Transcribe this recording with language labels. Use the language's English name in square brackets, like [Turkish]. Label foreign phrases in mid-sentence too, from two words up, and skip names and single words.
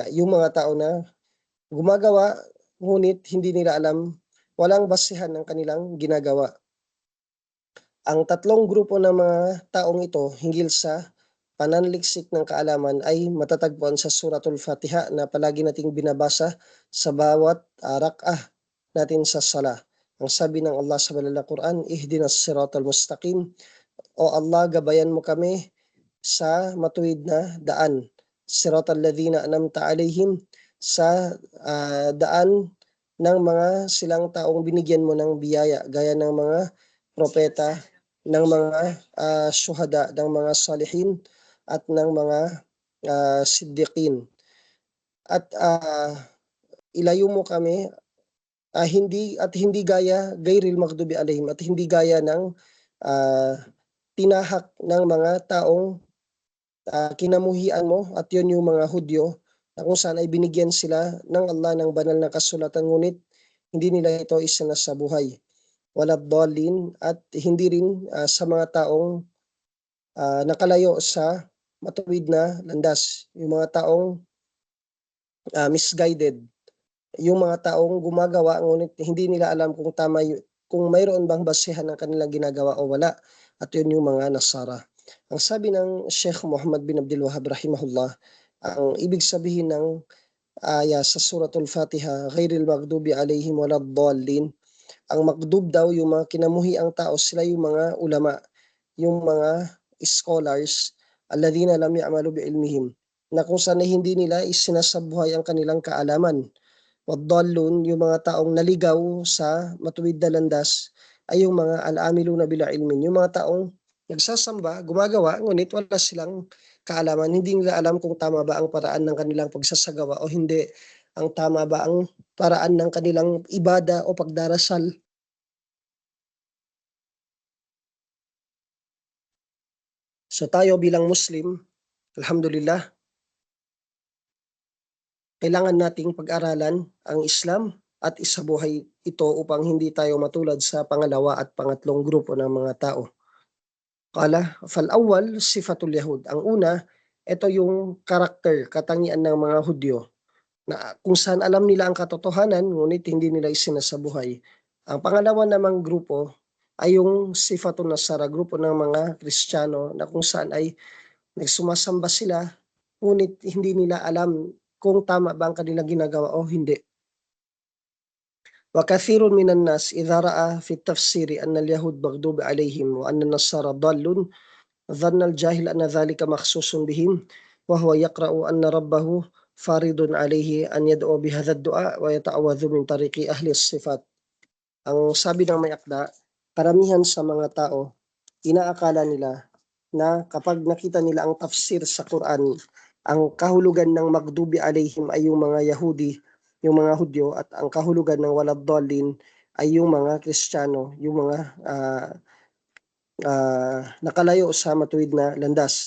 [Filipino] Yung mga tao na gumagawa, ngunit hindi nila alam, walang basihan ng kanilang ginagawa. Ang tatlong grupo ng mga taong ito hinggil sa pananliksik ng kaalaman ay matatagpuan sa Suratul Fatiha na palagi nating binabasa sa bawat rak'ah natin sa sala. Ang sabi ng Allah sa banal na Quran, [Arabic] اهدنا الصراط المستقيم, [Filipino] o Allah, gabayan mo kami sa matuwid na daan. [Arabic] صراط الذين أنعمت عليهم, [Filipino] sa daan ng mga silang taong binigyan mo ng biyaya, gaya ng mga propeta, ng mga syuhada, ng mga salihin, at ng mga siddiqin. At ilayo mo kami hindi gaya [Arabic] غير المغضوب عليهم, [Filipino] at hindi gaya ng tinahak ng mga taong kinamuhian mo, at yun yung mga Hudyo, na kung saan ay binigyan sila ng Allah ng banal na kasulatan, ngunit hindi nila ito isinasabuhay. [Arabic] ولا الضالين, [Filipino] at hindi rin sa mga taong nakalayo sa matuwid na landas, yung mga taong misguided, yung mga taong gumagawa ngunit hindi nila alam kung tama kung mayroon bang basihan ng kanilang ginagawa o wala, at yun yung mga Nasara. Ang sabi ng Sheikh Muhammad bin Abdul Wahhab rahimahullah, ang ibig sabihin ng aya sa Suratul Fatiha, [Arabic] غير المغضوب عليهم ولا الضالين, [Filipino] ang magdub daw yung mga kinamuhi ang tao, sila yung mga ulama, yung mga scholars, [Arabic] الذين لم يعملوا بعلمهم, [Filipino] na kung saan hindi nila isinasabuhay ang kanilang kaalaman. Waddallun, yung mga taong naligaw sa matuwid na landas, ay yung mga [Arabic] العاملون بلا علم, [Filipino] yung mga taong nagsasamba, gumagawa, ngunit wala silang kaalaman. Hindi nila alam kung tama ba ang paraan ng kanilang pagsasagawa o hindi. Ang tama ba ang paraan ng kanilang ibada o pagdarasal. So tayo bilang Muslim, alhamdulillah, kailangan nating pag-aralan ang Islam at isabuhay ito upang hindi tayo matulad sa pangalawa at pangatlong grupo ng mga tao. [Arabic] قال، فالأول صفة اليهود. [Filipino] Ang una, ito yung karakter, katangian ng mga Hudyo, na kung saan alam nila ang katotohanan, ngunit hindi nila isinasabuhay. Ang pangalawa namang grupo ay yung [Arabic] صفة النصارى, [Filipino] grupo ng mga Kristiyano, na kung saan ay nagsumasamba sila, ngunit hindi nila alam kung tama ba ang kanilang ginagawa o hindi. [Arabic] وكثير من الناس إذا رأى في التفسير أن اليهود مغضوب عليهم وأن النصارى ضال ظن الجاهل أن ذلك مخصوص بهم وهو يقرأ أن ربه فارض عليه أن يدعو بهذا الدعاء ويتعوذ من طريق أهل الصفات. [Filipino] Ang sabi ng may akda, karamihan sa mga tao, inaakala nila na kapag nakita nila ang tafsir sa Quran, ang kahulugan ng [Arabic] مغضوب عليهم [Filipino] ay yung mga Yahudi, yung mga Hudyo, at ang kahulugan ng [Arabic] ولا الضالين [Filipino] ay yung mga Kristiyano, yung mga nakalayo sa matuwid na landas.